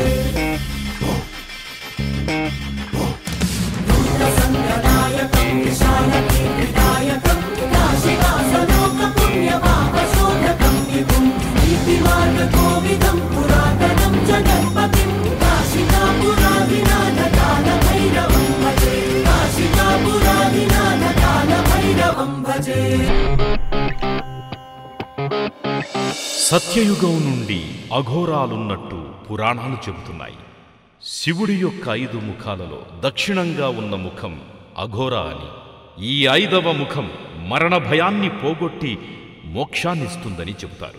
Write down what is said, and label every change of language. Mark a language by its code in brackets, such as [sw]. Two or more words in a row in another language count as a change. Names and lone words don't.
[sa] भूतसङ्गनायकं विशालकीर्तिदायकं काशिकासलोकपुण्यपापशोधकं विभुं नीतिमार्गकोविदं पुरातनं जगत्पतिं काशिकापुरादिनाथ कालभैरवं भजे काशिकापुरादिनाथ कालभैरवं भजे [te] సత్యయుగం నుండి అఘోరాలున్నట్టు పురాణాలు చెబుతున్నాయి. శివుడి యొక్క 5 ముఖాలలో దక్షిణంగా ఉన్న ముఖం అఘోరా అని, ఈ 5వ ముఖం మరణ భయాన్ని పోగొట్టి మోక్షాన్నిస్తుందని చెబుతారు.